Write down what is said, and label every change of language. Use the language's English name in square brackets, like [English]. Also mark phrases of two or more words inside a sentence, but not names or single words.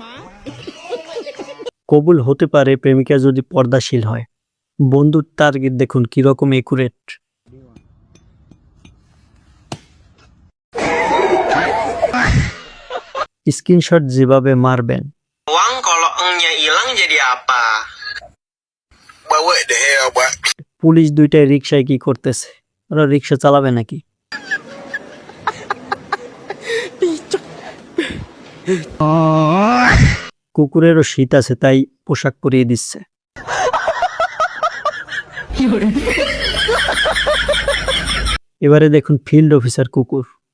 [Bangla] কবুল হতে পারে প্রেমিকা যদি পর্দাশীল হয়। বন্ধুর টার্গেট দেখুন কিরকম একুরেট। স্ক্রিনশট যেভাবে মারবেন, [Indonesian] Uang kalau engnya hilang jadi apa? [English] But what the hell, boy? [Bangla] পুলিশ দুইটাই রিকশায় কি করতেছে? ওরা রিকশা চালাবে নাকি? কুকুরেরও শীত আছে, তাই পোশাক পরিয়ে দিচ্ছে। এবারে দেখুন ফিল্ড অফিসার কুকুর।